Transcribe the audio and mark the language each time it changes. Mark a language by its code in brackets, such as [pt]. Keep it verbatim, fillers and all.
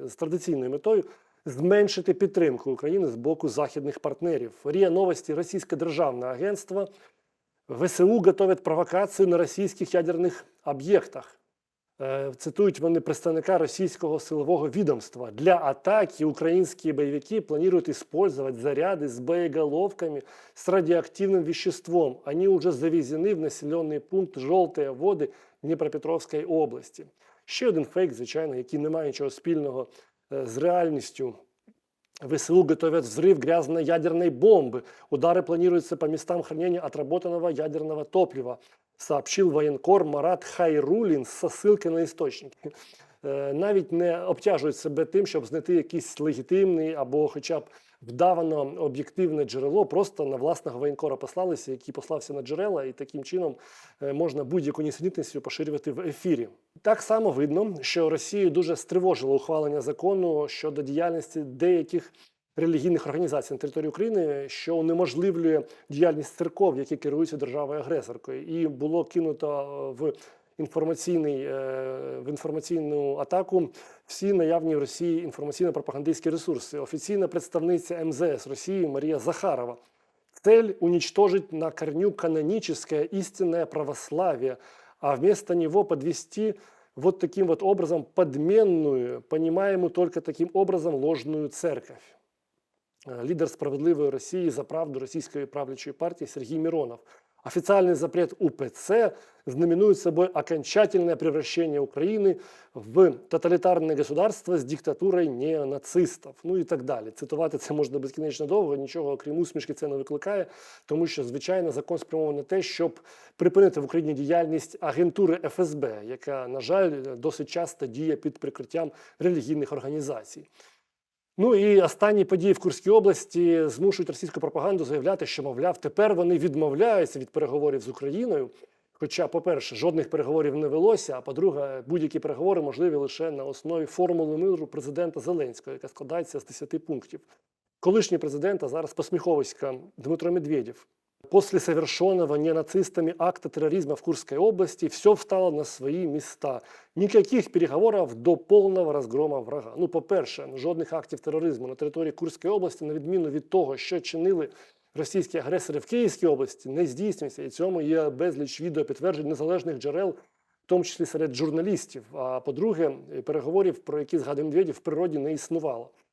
[uk] З традиційною метою зменшити підтримку України з боку західних партнерів. РІА Новості, Російське державне агентство, ВСУ готовять провокацію на російських ядерних об'єктах. Е, Цитують вони представника російського силового відомства. [ru] Для атаки украинские боевики планируют использовать заряды с боеголовками с радиоактивным веществом. Они уже завезены в населенный пункт «Желтые води» [uk] Дніпропетровської області. Ще один фейк, звичайно, який не має нічого спільного е, з реальністю. [ru] ВСУ готовят взрыв грязной ядерной бомбы. Удары планируются по местам хранения отработанного ядерного топлива, сообщил военкор Марат Хайрулін со ссылкой на істочники. [uk] Е, Навіть не обтяжують себе тим, щоб знайти якийсь легітимний або хоча б вдавано об'єктивне джерело, просто на власного воєнкора послалися, який послався на джерела, і таким чином е, можна будь-яку нісенітницю поширювати в ефірі. Так само видно, що Росію дуже стривожило ухвалення закону щодо діяльності деяких релігійних організацій на території України, що унеможливлює діяльність церков, які керуються державою-агресоркою. І було кинуто е, в інформаційний, е, в інформаційну атаку всі наявні в Росії інформаційно-пропагандистські ресурси. Офіційна представниця МЗС Росії Марія Захарова. [ru] Цель – уничтожить на корню каноническое истинное православие, а вместо него подвести вот таким вот образом подменную, понимаемую только таким образом ложную церковь. Э, Лидер «Справедливой России» за правду российской правлячей партии Сергей Миронов. Официальный запрет УПЦ знаменует собой окончательное превращение Украины в тоталитарное государство с диктатурой неонацистов. [uk] Ну і так далі. Цитувати це можна безкінечно довго, нічого окрім усмішки це не викликає, тому що, звичайно, закон спрямований на те, щоб припинити в Україні діяльність агентури ФСБ, яка, на жаль, досить часто діє під прикриттям релігійних організацій. Ну і останні події в Курській області змушують російську пропаганду заявляти, що, мовляв, тепер вони відмовляються від переговорів з Україною. Хоча, по-перше, жодних переговорів не велося, а по-друге, будь-які переговори можливі лише на основі формули миру президента Зеленського, яка складається з десяти пунктів. Колишній президент, а зараз посміховиська Дмитро Медведєв. [ru] После совершенного ненацистами акта терроризма в Курской области все встало на свои места. Никаких переговоров до повного розгрому врага. [uk] Ну, по-перше, жодних актів тероризму на території Курської області, на відміну від того, що чинили російські агресори в Київській області, не здійснюється. І цьому є безліч відеопідтверджень незалежних джерел, в тому числі серед журналістів. А по-друге, переговорів, про які згадує Медведєв, в природі не існувало.